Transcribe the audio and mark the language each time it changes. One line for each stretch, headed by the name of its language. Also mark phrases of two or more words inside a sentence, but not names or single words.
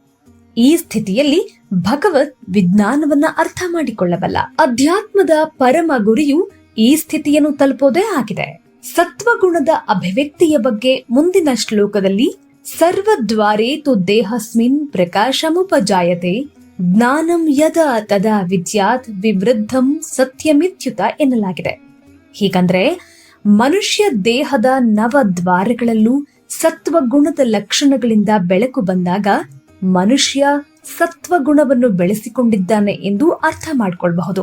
Kannada: ಈ ಸ್ಥಿತಿಯಲ್ಲಿ ಭಗವತ್ ವಿಜ್ಞಾನವನ್ನ ಅರ್ಥ ಮಾಡಿಕೊಳ್ಳಬಲ್ಲ. ಅಧ್ಯಾತ್ಮದ ಪರಮ ಗುರಿಯು ಈ ಸ್ಥಿತಿಯನ್ನು ತಲುಪೋದೇ ಆಗಿದೆ. ಸತ್ವಗುಣದ ಅಭಿವ್ಯಕ್ತಿಯ ಬಗ್ಗೆ ಮುಂದಿನ ಶ್ಲೋಕದಲ್ಲಿ
Sanskrit: ಸರ್ವದ್ವಾರೇತು ದೇಹಸ್ಮಿನ್ ಪ್ರಕಾಶಮುಪಜಾಯತೆ ಜ್ಞಾನಂ ಯದಾ ತದಾ ವಿದ್ಯಾತ್ ವಿವೃದ್ಧಂ ಸತ್ಯಮಿತ್ಯುತ ಎನ್ನಲಾಗಿದೆ.
Kannada: ಹೀಗಂದ್ರೆ ಮನುಷ್ಯ ದೇಹದ 9 ದ್ವಾರಗಳಲ್ಲೂ ಸತ್ವಗುಣದ ಲಕ್ಷಣಗಳಿಂದ ಬೆಳಕು ಬಂದಾಗ ಮನುಷ್ಯ ಸತ್ವಗುಣವನ್ನು ಬೆಳೆಸಿಕೊಂಡಿದ್ದಾನೆ ಎಂದು ಅರ್ಥ ಮಾಡಿಕೊಳ್ಳಬಹುದು.